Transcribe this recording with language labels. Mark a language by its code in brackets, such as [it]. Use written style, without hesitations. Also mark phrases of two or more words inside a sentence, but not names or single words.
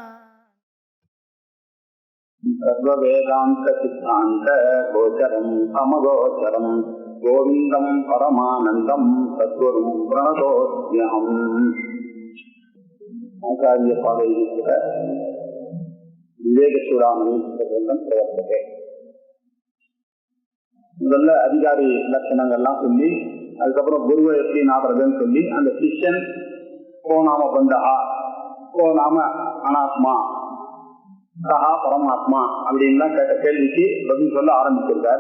[sa] सर्ववेदांत सिद्धांत गोचरं समगोचरं गोविंदं परमानंदं सद्गुरुं प्रणतोऽस्म्यहम्. आचार्य पादैः विवेक चूडामणि प्रवर्तते. [ta] முதல்ல அதிகாரி லட்சணங்கள்லாம் சொல்லி அதுக்கப்புறம் குருவை எப்படி நாடுறதுன்னு சொல்லி அந்த சிஷ்யன் [sa] को नाम बन्धः को नाम अनात्मा कः परमात्मा [ta] அப்படின்லாம் கேட்ட கேள்விக்கு பதில் சொல்ல ஆரம்பிச்சிருக்கார்.